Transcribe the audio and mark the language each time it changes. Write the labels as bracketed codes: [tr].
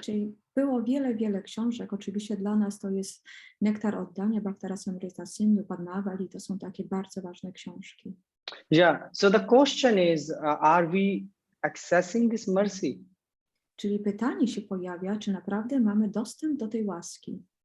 [pl] Okay, czyli było wiele, wiele książek. Oczywiście dla nas to jest Nektar Oddania, Bhakti Rasamrita Sindhu, Padmavali, to są takie bardzo ważne książki. [en] Yeah, so the question is, are we accessing this mercy? [pl] Czyli pytanie się pojawia, czy naprawdę mamy dostęp do tej łaski.